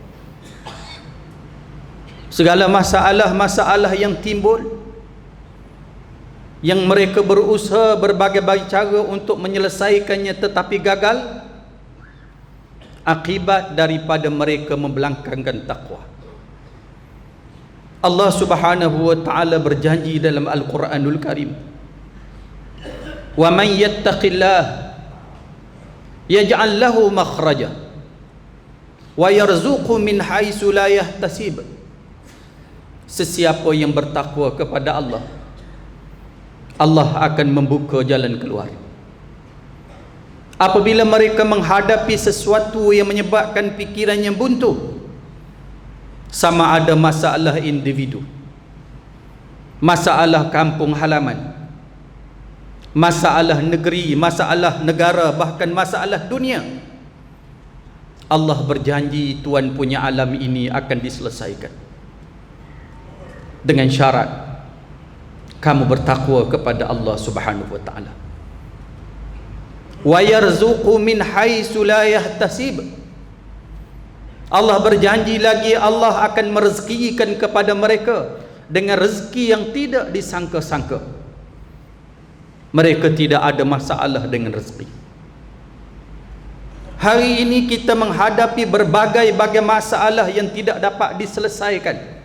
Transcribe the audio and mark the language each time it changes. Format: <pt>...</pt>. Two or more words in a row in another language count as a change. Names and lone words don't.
<ms>Segala masalah-masalah yang timbul, yang mereka berusaha berbagai-bagai cara untuk menyelesaikannya tetapi gagal, akibat daripada mereka membelangkangkan takwa. Allah</ms> <ar>سبحانه وتعالى</ar> <ms>berjanji dalam Al-Quranul Karim,</ms> <ar>"ومن يتق الله يجعل له مخرجا ويرزقه من حيث لا يحتسب."</ar> <ms>Sesiapa yang bertakwa kepada Allah, Allah akan membuka jalan keluar. Apabila mereka menghadapi sesuatu yang menyebabkan fikiran yang buntu, sama ada masalah individu, masalah kampung halaman, masalah negeri, masalah negara, bahkan masalah dunia, Allah berjanji Tuhan punya alam ini akan diselesaikan dengan syarat kamu bertakwa kepada Allah</ms> <ar>سبحانه وتعالى. ويرزقه من حيث لا يحتسب.</ar> <ms>Allah berjanji lagi, Allah akan merezekikan kepada mereka dengan rezeki yang tidak disangka-sangka. Mereka tidak ada masalah dengan rezeki. Hari ini kita menghadapi berbagai-bagai masalah yang tidak dapat diselesaikan.</ms>